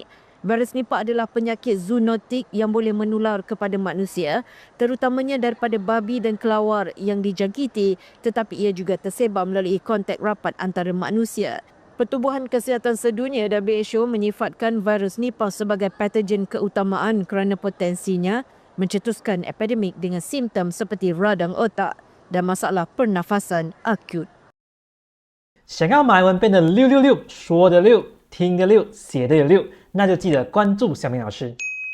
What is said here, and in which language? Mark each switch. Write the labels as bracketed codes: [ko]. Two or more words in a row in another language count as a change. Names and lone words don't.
[ms] Virus Nipah adalah penyakit zoonotik yang boleh menular kepada manusia, terutamanya daripada babi dan kelawar yang dijangkiti, tetapi ia juga tersebar melalui kontak rapat antara manusia. Pertubuhan Kesihatan Sedunia WHO menyifatkan virus Nipah sebagai patogen keutamaan kerana potensinya mencetuskan epidemik dengan simptom seperti radang otak dan masalah pernafasan akut. [zh] 想要马来文变得666，说得溜，听得溜，写得也溜，那就记得关注小明老师。